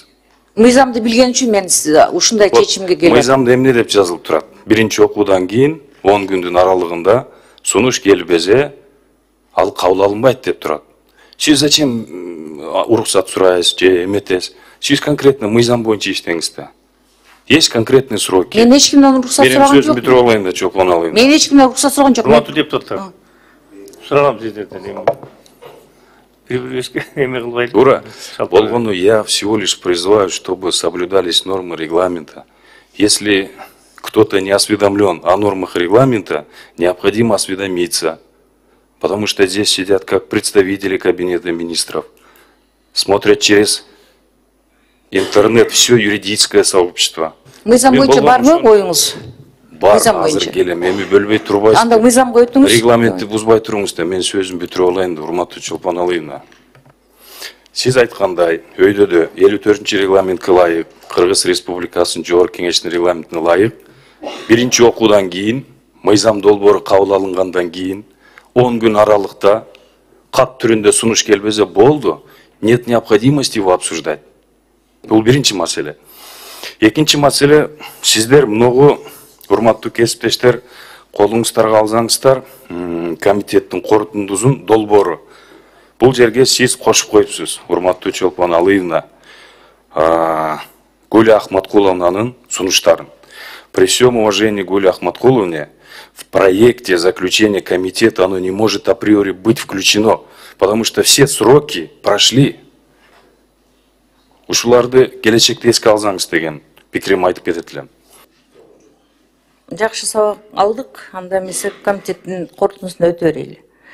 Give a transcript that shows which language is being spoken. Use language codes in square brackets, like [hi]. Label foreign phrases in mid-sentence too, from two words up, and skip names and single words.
[ky] Мыйзамды билген үчүн мен ушундай чечимге келем. Мыйзамда эмне деп жазылып турат? Биринчи окуудан кийин 10 күндүн аралыгында сунуш келбесе, ал кабыл алынбайт деп турат. Сиз зачем уруксат сурайсыз же эметесиз? Сиз конкретно мыйзам боюнча иштеңиз да. [ru] Есть конкретные сроки. [ky] Мен эч кимден уруксат сураган жок. Менин сөзүмдү бүтүрүп алайын да, Чолпон Алыевна. Мен эч кимден уруксат сураган жок. Урматтуу депутаттар. Сурагам сиздерден. Ура, болгону [ru] я всего лишь призываю, чтобы соблюдались нормы регламента. Если кто-то не осведомлен о нормах регламента, необходимо осведомиться. Потому что здесь сидят как представители кабинета министров. Смотрят через интернет все юридическое сообщество. [ky] Мыйзам боюнча барбы оюңуз? Бар, азыр келем. Эми бөлбөй турбайсыз. Анда мыйзам коюңуз. Регламентти бузбай туруңуз да, мен сөзүмдү бүтүрүп алайын да, урматтуу Чолпон Алыевна. Сиз айткандай, өйдөдө 54-чү регламентке ылайык, Кыргыз Республикасынын Жогорку Кеңешинин регламентине ылайык, биринчи окуудан кийин, мыйзам долбоору кабыл алынгандан кийин 10 күн аралыкта кат түрүндө сунуш келбесе болду, [ru] нет необходимости его обсуждать. [ky] Бул биринчи маселе. Экинчи маселе, сиздер многу урматтуу кесиптештер, колуңуздарга алсаңыздар, комитеттин корутундусун долбоору. Бул жерге сиз кошуп коюпсуз, урматтуу Чолпон Алыевна, Гүл Ахматкуловнанын сунуштарын. [ru] При всем уважении к Гүле Ахматкуловне, в проекте заключения комитета оно не может априори быть включено, потому что все сроки прошли. [ky] Ушуларды келечекте эске алсаңыз деген пикирим айтып кетет элем. Жакшы сабак алдык, анда эмесе комитеттин корутундусуна өтө берели.